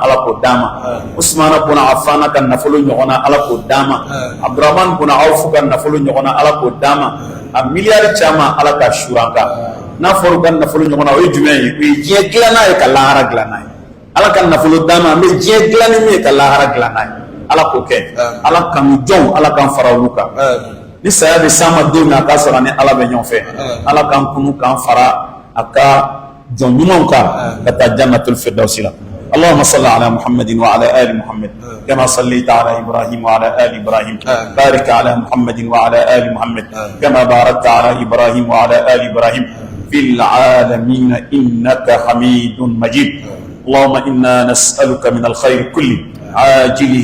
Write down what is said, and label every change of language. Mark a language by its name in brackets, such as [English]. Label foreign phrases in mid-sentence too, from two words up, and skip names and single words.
[Bambara] ala k'o d'a ma Usmana bun Affan ka nafolo ɲɔgɔn na ala k'o d'a ma Abdurrahman bun Awf ka nafolo ɲɔgɔn na ala k'o d'a ma a miliyari caman ala ka sura an kan n'a fɔra ka nafolo ɲɔgɔn na o ye jumɛn ye o ye diɲɛ dilan n'a ye ka lahara dilan n'a ye ala ka nafolo d'a ma an bɛ diɲɛ dilan ni min ye ka lahara dilan n'a ye ala k'o kɛ ala kanu jɔnw ala k'an fara olu kan ni saya bɛ s'an ma don min a k'a sɔrɔ ni ala bɛ ɲɔgɔn fɛ ala k'an kunu k'an fara a ka jɔn ɲumanw kan ka taa jannatul firdawsi la [Arabic] اللهم صل على محمد وعلى آل محمد كما صليت على إبراهيم وعلى آل إبراهيم بارك على محمد وعلى آل محمد كما باركت على إبراهيم وعلى آل إبراهيم في العالمين إنك حميد مجيد اللهم إنا نسألك من الخير كله عاجله